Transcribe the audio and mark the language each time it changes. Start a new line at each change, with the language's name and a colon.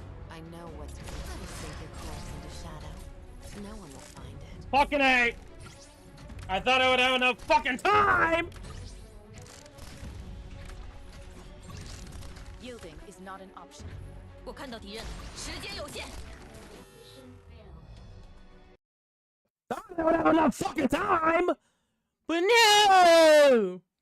English: I know what to do. I will sink your corpse into shadow. No one will find it. Fucking A! I thought I would have enough fucking time! Yielding is not an option.
Chinese: 我看到敌人了，时间有限。
English: Thought I would have enough fucking time! But no!